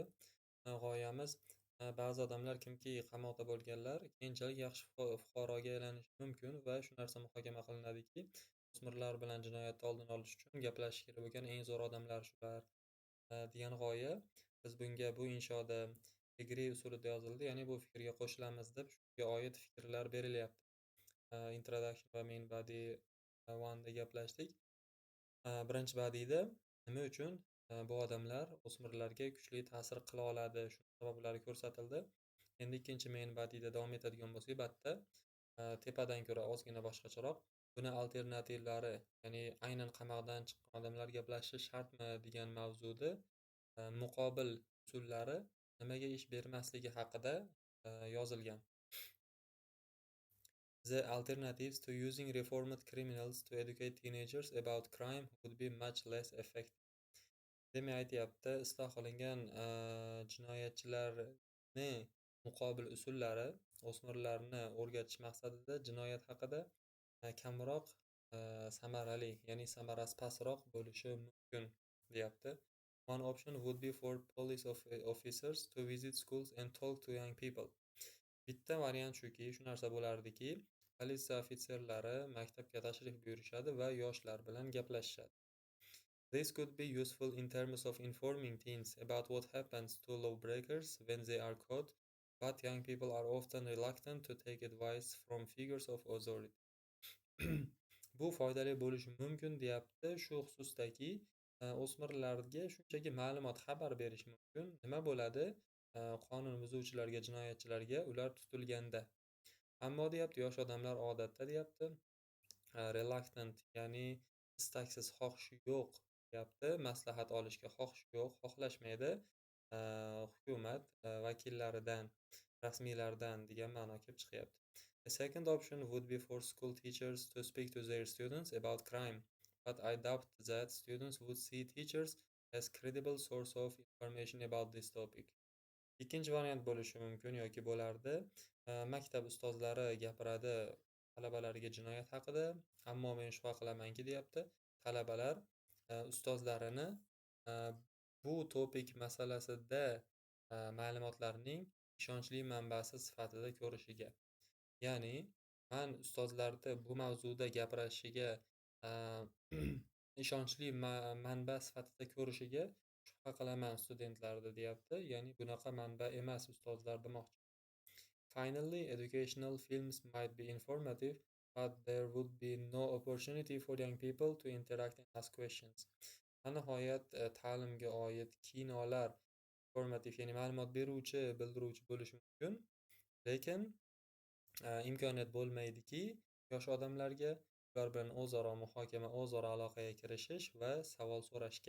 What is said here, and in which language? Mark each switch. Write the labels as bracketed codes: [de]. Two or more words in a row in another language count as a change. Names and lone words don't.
[uz] G'oyamiz ba'zi odamlar kimki qamoqda bo'lganlar keyinchalik yaxshi fuqaroga aylanishi mumkin va shu narsa muhokama qilinadiki, o'smirlar bilan jinoyatni oldini olish uchun gaplashish kerak bo'lgan eng zo'r odamlar shular degan g'oya. Biz bunga bu inshoda agree usulida yozildi, ya'ni bu fikrga qo'shilamiz deb shunga oid fikrlar berilyapti. Introduction va [en] main body one'da [uz] gaplashdik. Birinchi body'da nima uchun bu odamlar o'smirlarga kuchli ta'sir qila oladi, shu sabablari ko'rsatildi. Endi ikkinchi [en] main body'da [uz] davom etadigan bo'lsak, batda tepadan ko'ra ozgina boshqacharoq buni alternativlari, ya'ni aynan qamoqdan chiqqan odamlar gaplashishi shartmi degan mavzuda muqobil usullari nimaga ish bermasligi haqida yozilgan. [en] The alternatives to using reformed criminals to educate teenagers about crime would be much less effective. [uz] Demak, aytyapti, isloh qilingan jinoyatchilarni muqobil usullari o'smirlarni o'rgatish maqsadida jinoyat haqida kamroq samarali, ya'ni samarasi pastroq bo'lishi mumkin, deyapti. [en] One option would be for police officers to visit schools and talk to young people. [uz] Bitta variant shuki, shu narsa bo'lardiki, politsiya ofitserlari maktabga tashrif buyurishadi va yoshlar bilan gaplashishadi. [en] This could be useful in terms of informing teens about what happens to lawbreakers when they are caught, but young people are often reluctant to take advice from figures of authority. [uz] Bu foydali bo'lishi mumkin, deyapti, shu xususdaki o'smirlarga shunchaki ma'lumot, xabar berish mumkin. Nima bo'ladi qonun buzuvchilarga, jinoyatchilarga ular tutilganda. Ammo deyapti, yosh odamlar odatda deyapti reluctant, ya'ni istaksiz, xohishi yo'q, deyapti, maslahat olishga xohishi yo'q, xohlashmaydi hukumat vakillaridan, rasmiylardan degan ma'no kelib chiqyapti. [en] The second option would be for school teachers to speak to their students about crime, but I doubt that students would see teachers as credible source of information about this topic. [uz] Ikkinchi variant bo'lishi mumkin yoki bo'lardi. Maktab ustozlari gapiradi talabalariga jinoyat haqida, ammo men shubha qilamanki, deyapti, talabalar ustozlarini bu topik masalasida ma'lumotlarning ishonchli manbasi sifatida ko'rishiga. Ya'ni, men ustozlarni bu mavzuda gapirashiga ishonchli manba sifatida ko'rishiga shubha qilaman studentlarni, deyapti. Ya'ni bunaqa manba emas ustozlar demoqchi. [en] Finally, educational films might be informative, but there would be no opportunity for young people to interact and ask questions. [uz] Nihoyat ta'limga oid kinolar informativ, ya'ni ma'lumot beruvchi, bildiruvchi bo'lishi mumkin, lekin imkoniyat bo'lmaydiki, yosh odamlarga ular bilan o'zaro muhokama, o'zaro aloqaga kirishish va savol so'rashga.